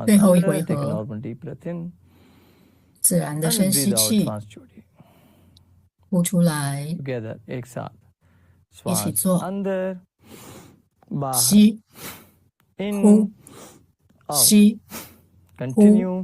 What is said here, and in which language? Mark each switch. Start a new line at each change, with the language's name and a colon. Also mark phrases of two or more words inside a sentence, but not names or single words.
Chinese: 最后一
Hindi: अंदर.
Chinese: 回
English: Take a
Chinese: 合，
English: normal deep breath in
Chinese: 自然的
English: and
Chinese: 深吸
English: breathe out.
Chinese: 气，
Hindi: श्वास छोड़िए.
Chinese: 呼出来，
English: Together,
Hindi: एक साथ.
Chinese: 一起
Hindi: श्वास
Chinese: 做，
Hindi: अंदर, बाहर.
Chinese: 吸，
English: In,
Chinese: 呼，
English: out.
Chinese: 吸，
English: Continue.